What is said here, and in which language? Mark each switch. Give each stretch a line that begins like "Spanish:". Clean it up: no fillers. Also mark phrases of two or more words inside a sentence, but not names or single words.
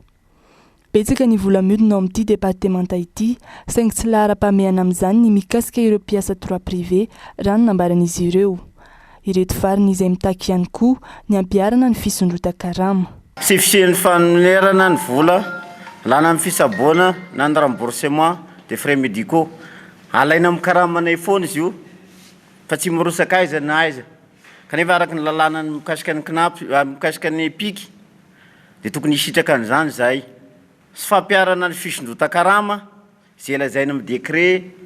Malagasy: Betsaka ny vola mihodina ao amin'ity departementa ity saingy tsy lahara-pameana amin'izany ny mikasika ireo mpiasa
French: droit privé
Malagasy: raha nambaran'izy ireo. Ireto fariny izay mitaky ihany koa ny ampiarana ny fisondrotan-karama. Sy fisian'ny fanerana ny vola lana amin'ny fisaboana na ny
French: remboursement des frais médicaux
Malagasy: alaina amin'ny karamanay foana izy io fa tsy mirosaka aiza na aiza kanefa araka ny lalàna ny mikasika ny KNAPS mikasika ny piky dia tokony hisitraka an'izany zay sy fampiarana ny fisondrotan-karama zay lazaina amin'ny décret